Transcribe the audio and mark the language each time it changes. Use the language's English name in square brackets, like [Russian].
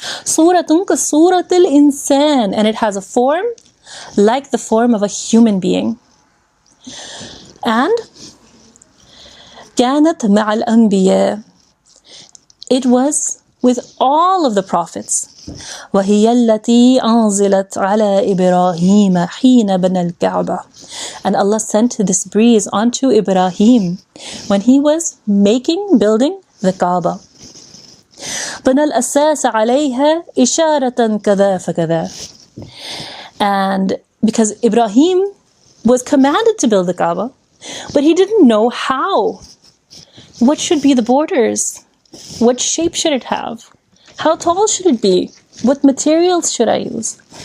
[English] Suratun ka suratil insan, and it has a form like the form of a human being. And kanat ma'al anbiya, it was with all of the prophets. [Arabic] وهي التي أنزلت على إبراهيم حين بنى الكعبة. [English] And Allah sent this breeze onto Ibrahim when he was building the Kaaba. [Arabic] بنى الأساس عليها إشارة كذا فكذا. [English] And because Ibrahim was commanded to build the Kaaba, but he didn't know how. What should be the borders? What shape should it have? How tall should it be? What materials should I use?